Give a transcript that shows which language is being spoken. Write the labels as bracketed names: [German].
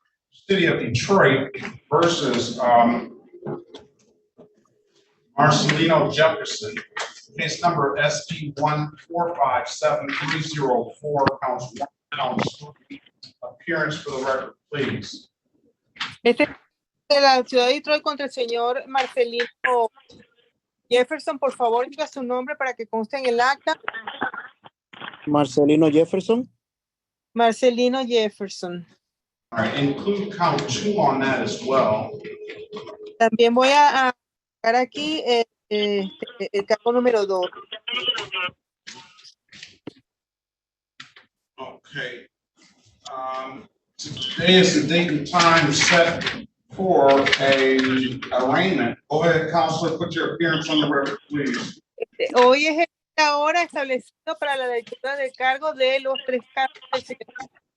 [English] City of Detroit versus Marcelino Jefferson. Case number SP 1457304, counts 1, counts 3. Appearance for the record, please. [Spanish] Este es de la ciudad de Detroit contra el señor Marcelino Jefferson. Por favor, diga su nombre para que conste en el acta. Marcelino Jefferson. Marcelino Jefferson. [English] All right, include count 2 on that as well. [Spanish] También voy a sacar aquí el cargo número 2. [English] Okay. Today is the date and time set for a arraignment. Go ahead, Counselor, put your appearance on the record, please. [Spanish] Hoy es la hora establecida para la lectura de cargo de los 3 cargos del señor.